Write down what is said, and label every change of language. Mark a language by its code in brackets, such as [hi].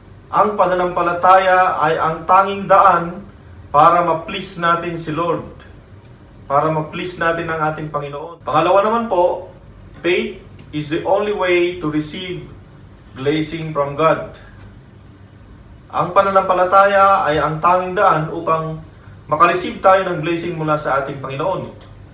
[tl] Ang pananampalataya ay ang tanging daan para ma-please natin si Lord. Para ma-please natin ang ating Panginoon. Pangalawa naman po, [en] faith is the only way to receive blessing from God. [tl] Ang pananampalataya ay ang tanging daan upang makareceive tayo ng blessing mula sa ating Panginoon.